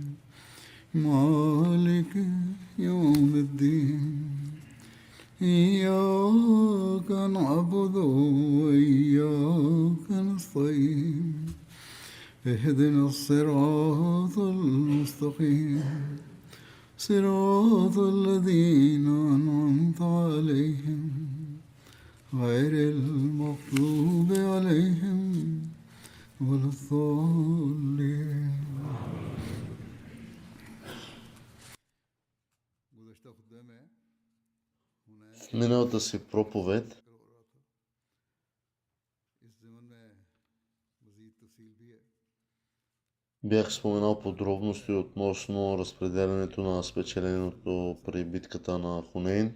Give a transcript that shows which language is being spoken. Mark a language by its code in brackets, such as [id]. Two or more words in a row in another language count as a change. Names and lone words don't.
[ar] مالك يوم الدين إياك نعبد وإياك نستعين اهدنا الصراط المستقيم صراط الذين أنعمت عليهم غير المغضوب عليهم ولا الضالين. [bg] В миналата си проповед бях споменал подробности относно разпределянето на спечеленото при битката на Хунейн.